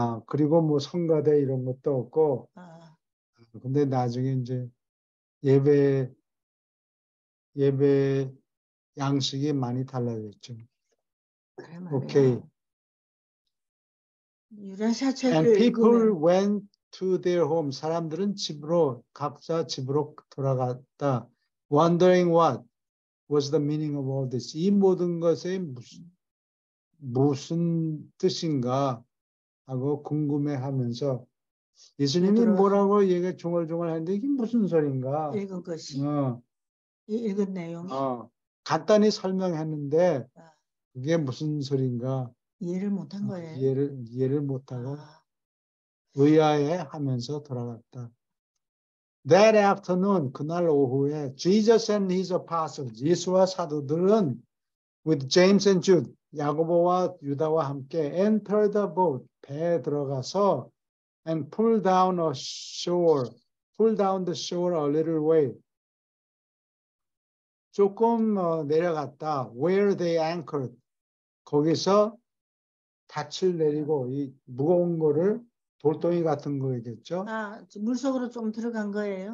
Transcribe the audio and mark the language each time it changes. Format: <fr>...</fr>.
<ko>그리고 뭐 성가대 이런 것도 없고. 근데 나중에 이제 예배 양식이 많이 달라졌죠. 그래 말이에요. 오케이. 유라시아 책을</ko> <en>And people</en> <ko>읽으면</ko> <en>went to their home.</en> <ko>사람들은 각자 집으로 돌아갔다.</ko> <en>Wondering what was the meaning of all this.</en> <ko>이 모든 것의 무슨 뜻인가 하고 궁금해하면서 예수님이 뭐라고 얘가 중얼중얼 하는데 이게 무슨 소린가. 읽은 것이 읽은 내용이 간단히 설명했는데 그게 무슨 소린가 이해를 못한 거예요. 이해를 못하고 의아해하면서 돌아갔다.</ko> <en>That afternoon,</en> <ko>그날 오후에</ko> <en>Jesus and his apostles,</en> <ko>예수와 사도들은</ko> <en>with James and Jude,</en> <ko>야고보와 유다와 함께</ko> <en>enter the boat,</en> <ko>배에 들어가서</ko> <en>and pull down the shore a little way.</en> <ko>조금 내려갔다.</ko> <en>Where they anchored.</en> <ko>거기서 닻을 내리고 이 무거운 거를 돌덩이 같은 거겠죠. 아, 물속으로 좀 들어간 거예요?</ko>